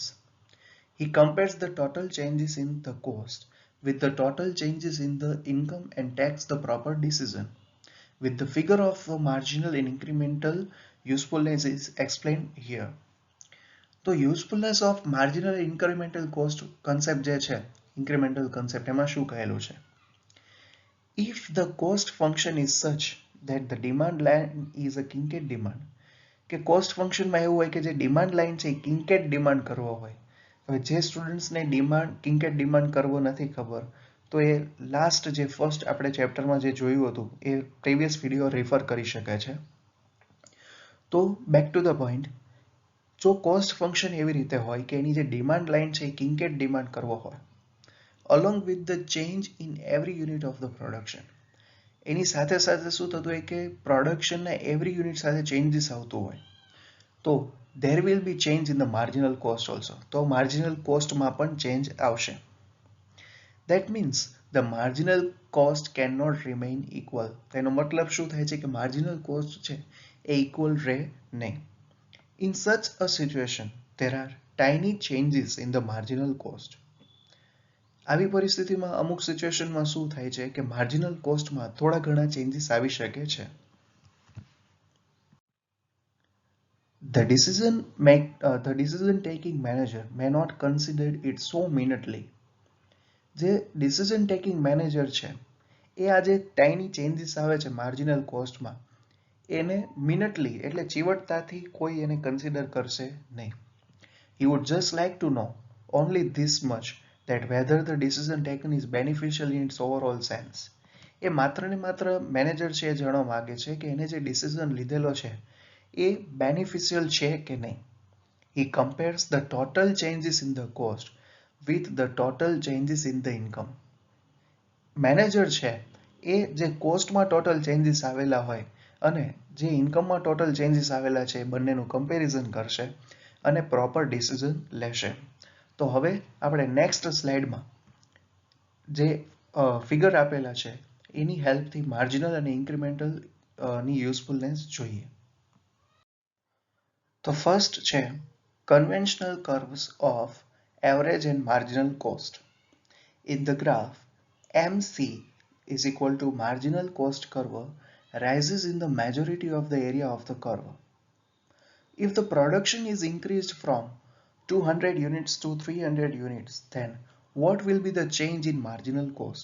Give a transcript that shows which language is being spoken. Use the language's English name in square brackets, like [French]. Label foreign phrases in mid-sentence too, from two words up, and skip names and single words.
[English] He compares the total changes in the cost with the total changes in the income and takes the proper decision. With the figure of the marginal and incremental usefulness is explained here. [Gujarati] તો [English] usefulness of marginal and incremental cost concept [Gujarati] જે છે [English] incremental concept [Gujarati] એમાં શું કહેલું છે? [English] If the cost function is such that the demand line is a Kincaid demand, [Gujarati] કે cost function માં એવું હોય કે જે demand line છે એ Kincaid demand કરવો હોય. હવે જે સ્ટુડન્ટ્સ ને [English] Kincaid demand [Gujarati] કરવો નથી ખબર તો એ લાસ્ટ જે ફર્સ્ટ આપણે ચેપ્ટરમાં જે જોયું હતું એ [English] previous video refer [Gujarati] કરી શકે છે. તો [English] back to the point, [Gujarati] જો [English] cost function [Gujarati] એવી રીતે હોય કે એની જે [English] demand line [Gujarati] છે એ [English] Kincaid demand [Gujarati] કરવો હોય [English] along with the change in every unit of the production, [Gujarati] એની સાથે સાથે શું થતું હોય કે પ્રોડક્શનના [English] every unit [Gujarati] સાથે ચેન્જીસ આવતું હોય, તો [English] there will be change in the marginal cost also. [Gujarati] તો માર્જિનલ કોસ્ટમાં પણ ચેન્જ આવશે. [English] That means the marginal cost cannot remain equal. [Gujarati] તેનો મતલબ શું થાય છે કે [English] marginal cost [Gujarati] છે એ ઇક્વલ રહે નહીં. [English] In such a situation, there are tiny changes in the marginal cost. [Gujarati] આવી પરિસ્થિતિમાં અમુક સિચ્યુએશનમાં શું થાય છે કે માર્જિનલ કોસ્ટમાં થોડા ઘણા ચેન્જીસ આવી શકે છે. [English] The decision taking manager may not consider it so minutely. [Gujarati] જે [English] decision taking manager [Gujarati] છે એ આ જે [English] tiny changes [Gujarati] આવે છે માર્જિનલ કોસ્ટમાં એને મિનિટલી એટલે ચીવટતાથી કોઈ એને કન્સિડર કરશે નહીં. [English] He would just like to know only this much, that whether the decision taken is beneficial in its overall sense. [Gujarati] એ માત્ર ને માત્ર મેનેજર છે એ જાણવા માંગે છે કે એને જે ડિસિઝન લીધેલો છે એ બેનિફિશિયલ છે કે નહીં. [English] He compares the total changes in the cost with the total changes in the income. [Gujarati] મેનેજર છે એ જે કોસ્ટમાં [English] total changes [Gujarati] આવેલા હોય અને જે ઇન્કમમાં [English] total changes [Gujarati] આવેલા છે એ બંનેનું કમ્પેરિઝન કરશે અને [English] proper decision [Gujarati] લેશે. તો હવે આપણે નેક્સ્ટ સ્લાઇડમાં જે ફિગર આપેલા છે એની હેલ્પથી માર્જિનલ અને ઇન્ક્રિમેન્ટલ ની યુઝફુલનેસ જોઈએ. [English] તો ફર્સ્ટ છે conventional curves of average and marginal cost. in the graph MC is equal to marginal cost curve rises in the majority of the area of the curve. If the production is increased from 200 units to 300 units, then what will be the change in marginal cost?